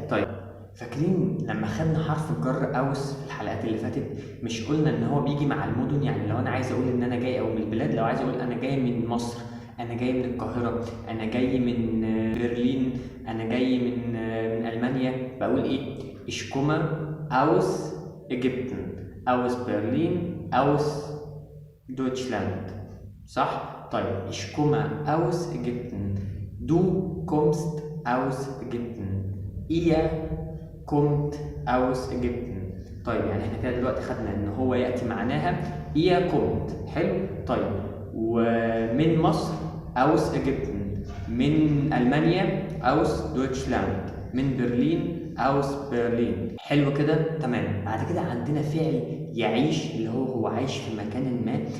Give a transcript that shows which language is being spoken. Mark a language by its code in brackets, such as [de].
[ar] طيب فاكرين لما خدنا حرف الجر اوس في الحلقات اللي فاتت؟ مش قلنا ان هو بيجي مع المدن؟ يعني لو انا عايز اقول ان انا جاي، او من البلاد، لو عايز اقول انا جاي من مصر، انا جاي من القاهره، انا جاي من برلين، انا جاي من المانيا، بقول ايه؟ [de] ich komme aus Ägypten، aus Berlin، aus Deutschland. [ar] صح؟ طيب [de] ich komme aus Ägypten، du kommst aus Ägypten، ihr kommt aus Ägypten. [ar] طيب يعني احنا كده دلوقتي خدنا ان هو ياتي معناها [de] ihr kommt. [ar] حلو. طيب ومن مصر [de] aus Ägypten، [ar] من المانيا [de] aus Deutschland، [ar] من برلين aus برلين. حلو كده، تمام. بعد كده عندنا فعل يعيش، اللي هو عايش في مكان ما.